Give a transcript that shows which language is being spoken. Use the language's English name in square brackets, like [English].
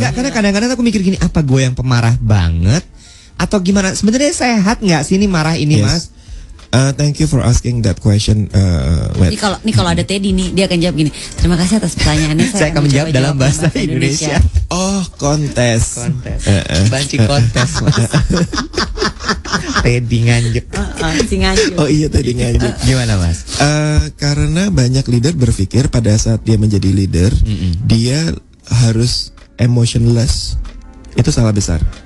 [Indonesian] Nggak, karena kadang-kadang aku mikir gini, apa gue yang pemarah banget atau gimana? Sebenarnya sehat nggak sih ini marah ini, Mas? [English] Thank you for asking that question. [Indonesian] Ini kalau ada Teddy nih, dia akan jawab gini. Terima kasih atas pertanyaannya. Saya akan menjawab dalam bahasa Indonesia. Oh, kontes. Banci kontes, Mas. Teddy nganjuk. Oh iya, Teddy nganjuk. Gimana, Mas? Karena banyak leader berpikir pada saat dia menjadi leader, dia harus emotionless. Itu salah besar.